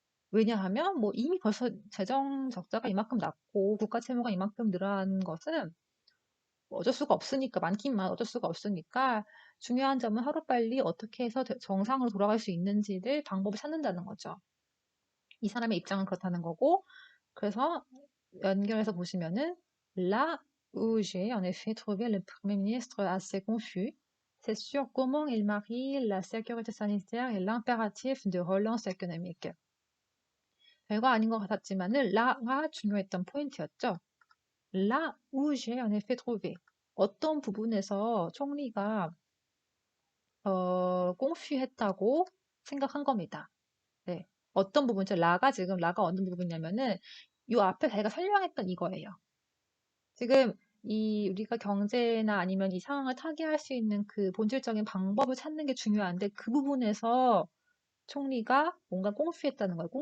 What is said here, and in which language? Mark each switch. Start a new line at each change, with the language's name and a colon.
Korean: 왜냐하면 뭐 이미 벌써 재정 적자가 이만큼 났고 국가 채무가 이만큼 늘어난 것은 어쩔 수가 없으니까 많기만 어쩔 수가 없으니까 중요한 점은 하루빨리 어떻게 해서 정상으로 돌아갈 수 있는지를 방법을 찾는다는 거죠. 이 사람의 입장은 그렇다는 거고 그래서 연결해서 보시면은
French: Là où j'ai en effet trouvé le Premier ministre assez confus, c'est sur comment il marie la sécurité sanitaire et l'impératif de relance économique.
Korean: 별거 아닌 것 같았지만은 라가 중요했던 포인트였죠.
French: Là où j'ai en effet trouvé.
Korean: 어떤 부분에서 총리가 꽁쉬했다고 생각한 겁니다. 네. 어떤 부분이죠? 라가 어느 부분이냐면은 요 앞에 자기가 설명했던 이거예요. 지금 우리가 경제나 아니면 이 상황을 타개할 수 있는 그 본질적인 방법을 찾는 게 중요한데 그 부분에서 총리가 뭔가 꽁쉬했다는 거예요.